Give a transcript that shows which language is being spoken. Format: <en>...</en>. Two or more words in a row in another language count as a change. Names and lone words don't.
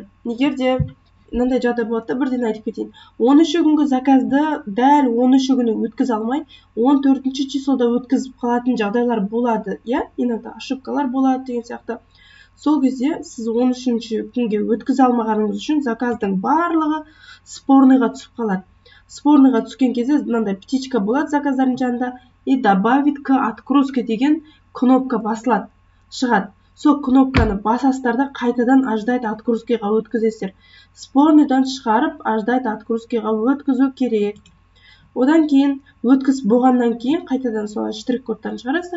<kk>Егер де мынандай жағдай болады, бірден айтып кетейін. 13 күнгі заказды дәл 13 күні өткізе алмай, 14 числода өткізіп қалатын жағдайлар болады.</kk> <ru>Иногда ошибкалар</ru> <kk>болады деген сияқты. Сол кезде сіз 13 күнге өткізе алмағаныңыз үшін заказдың барлығы спорныйға түсіп қалады. Спорныйға түскен кезде мынандай птичка болады заказдардың жанында</kk> <ru>и добавить к отгрузке</ru> <kk>деген кнопка басылады, шығады. Сол кнопканы басасыздар да қайтадан</kk> <ru>ожидать отгрузкиға</ru> <kk>өткізесіздер. Спорныйдан шығарып</kk> <ru>ожидать отгрузкиға</ru> <kk>өткізу керек. Одан кейін өткіз болғаннан кейін қайтадан солай штрих-кодтарын шығарасыздар.</kk>